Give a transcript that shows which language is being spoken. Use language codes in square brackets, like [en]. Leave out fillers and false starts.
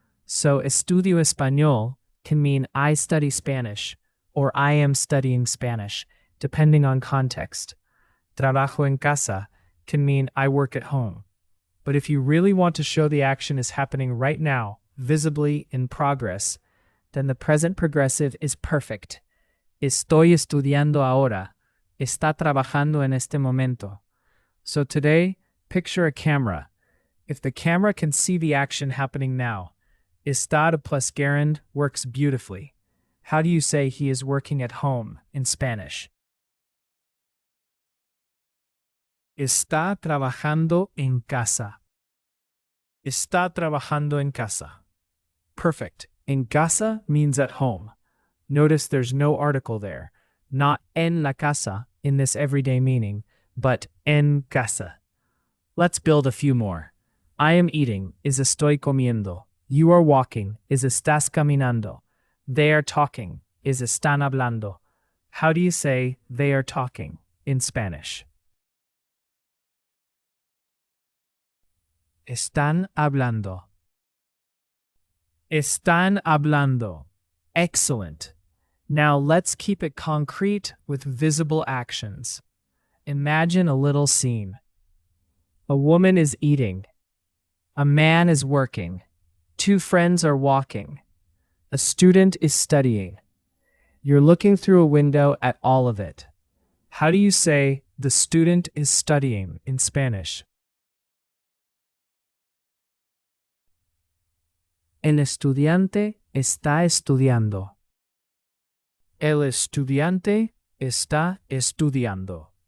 [en] So [es] estudio español [en] can mean I study Spanish or I am studying Spanish, depending on context. [es] Trabajo en casa [en] can mean I work at home. But if you really want to show the action is happening right now, visibly in progress, then the present progressive is perfect. [es] Estoy estudiando ahora. Está trabajando en este momento. [en] So today, picture a camera. If the camera can see the action happening now, estar plus gerund works beautifully. How do you say he is working at home in Spanish? [es] Está trabajando en casa. Está trabajando en casa. [en] Perfect. [es] En casa [en] means at home. Notice there's no article there. Not [es] en la casa [en] in this everyday meaning, but [es] en casa. [en] Let's build a few more. I am eating is [es] estoy comiendo. [en] You are walking is [es] estás caminando. [en] They are talking is [es] están hablando. [en] How do you say they are talking in Spanish? [es] Están hablando. Están hablando. [en] Excellent. Now let's keep it concrete with visible actions. Imagine a little scene. A woman is eating. A man is working. Two friends are walking. A student is studying. You're looking through a window at all of it. How do you say the student is studying in Spanish? [es] El estudiante está estudiando. El estudiante está estudiando.